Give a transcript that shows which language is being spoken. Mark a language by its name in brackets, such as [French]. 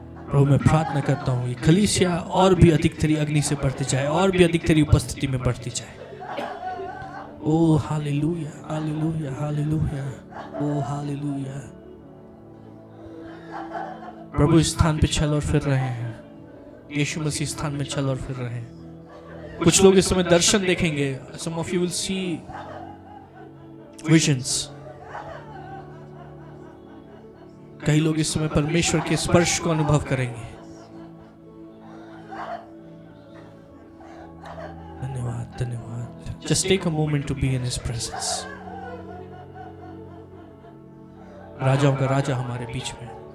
[Hindi] प्रभु मैं प्रार्थना करता हूँ ये कलीसिया और भी अधिक तेरी अग्नि से बढ़ती जाए, और भी अधिक तेरी उपस्थिति में बढ़ती जाए। ओ हालेलुया, हालेलुया, हालेलुया, ओ हालेलुया। प्रभु इस स्थान पे चल और फिर रहे हैं। यीशु मसीह स्थान में चल और फिर रहे हैं। कुछ लोग इस समय दर्शन देखेंगे। [English] Some of you will see visions। [Hindi] कई लोग इस समय परमेश्वर के स्पर्श को अनुभव करेंगे। धन्यवाद, धन्यवाद। [English] Just take a moment to be in His presence। [Hindi] राजाओं का राजा हमारे बीच में।